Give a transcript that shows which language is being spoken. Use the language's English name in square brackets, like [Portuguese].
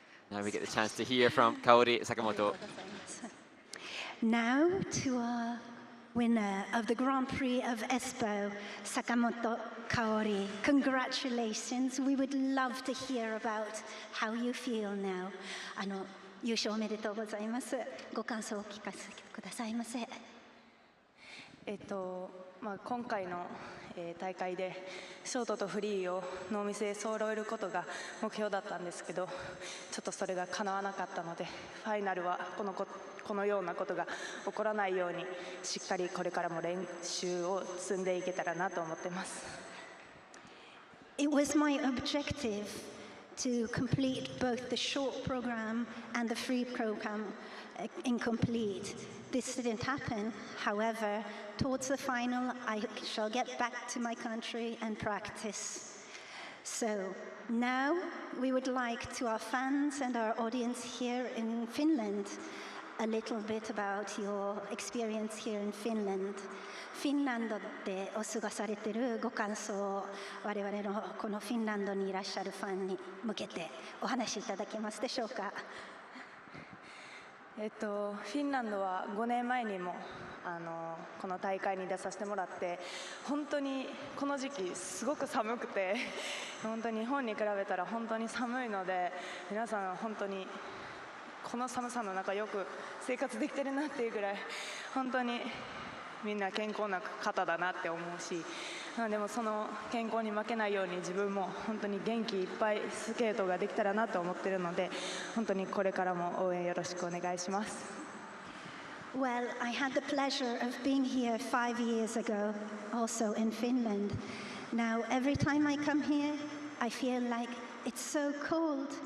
[English] Now we get the chance to hear from Kaori Sakamoto. Now to our winner of the Grand Prix of Espoo, Sakamoto Kaori. Congratulations. We would love to hear about how you feel now. [Japanese] 優勝おめでとうございます。ご感想をお聞かせくださいませ。今回の大会でショートとフリーをノーミスで揃えることが目標だったんですけど、ちょっとそれが叶わなかったので、ファイナルはこのようなことが起こらないようにしっかりこれからも練習を積んでいけたらなと思ってます。 [English] it was my objective to complete both the short program and the free program incomplete. This didn't happen. However, towards the final, I shall get back to my country and practice. So now we would like to our fans and our audience here in Finland a little bit about your experience here in Finland. [Japanese] フィンランドでお過ごされているご感想を我々のこのフィンランドにいらっしゃるファンに向けてお話しいただけますでしょうか。フィンランドは5年前にもこの大会に出させてもらって本当にこの時期すごく寒くて本当に日本に比べたら本当に寒いので皆さん本当にこの寒さの中よく生活できてるなっていうぐらい本当にみんな健康な方だなって思うしでもその健康に負けないように自分も本当に元気いっぱいスケートができたらなと思ってるので本当にこれからも応援よろしくお願いします。 [English] Well, I had the pleasure of being here 5 years ago, also in Finland. Now, every time I come here, I feel like it's so cold.